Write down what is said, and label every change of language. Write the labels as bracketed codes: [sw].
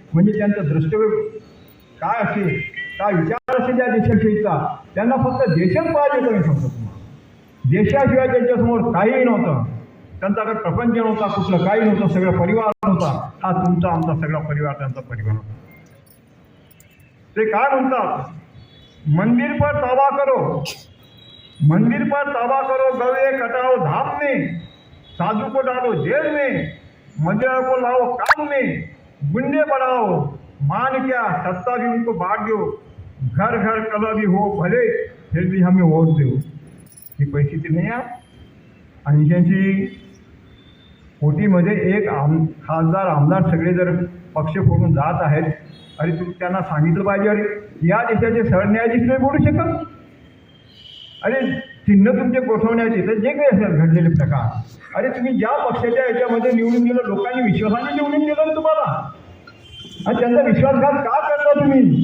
[mr] म्हणजे त्यांचं द्रष्टव्य काय असेल, काय विचार असेल त्या देशाविषयीचा, त्यांना फक्त देशच पाहिजे होतं. मी सांगतो तुम्हाला, देशाशिवाय त्यांच्यासमोर काहीही नव्हतं. त्यांच्याकडे प्रपंच नव्हता, कुठलं काही नव्हतं, सगळं परिवार नव्हता. हा तुमचा आमचा सगळा परिवार त्यांचा परिवार होता. ते काय म्हणतात, [hi] मंदिर पर ताबा करो, मंदिर पर ताबा करो, गवे कटाओ धाम में, साधु को डालो जेल में, मंदिरों को लाओ काम में, गुंडे बढ़ाओ, मान क्या सत्ता भी उनको बांट दो, घर घर कलह भी हो भले, फिर भी हमें वोट दो. [mr] ही परिस्थिती नाही आहे. 80 कोटीमध्ये एक खासदार आमदार सगळे जर पक्ष फोडून जात आहेत, अरे तुम्ही त्यांना सांगितलं पाहिजे, अरे या देशाचे सरन्यायाधीश नाही बोलू शकत. अरे चिन्ह तुमचे गोठवण्याचे तर जे काही असेल घडलेले प्रकार, अरे तुम्ही ज्या पक्षाच्या याच्यामध्ये निवडून गेलं, लोकांनी विश्वासाने निवडून गेलं तुम्हाला, आणि त्यांचा विश्वासघात का करता तुम्ही?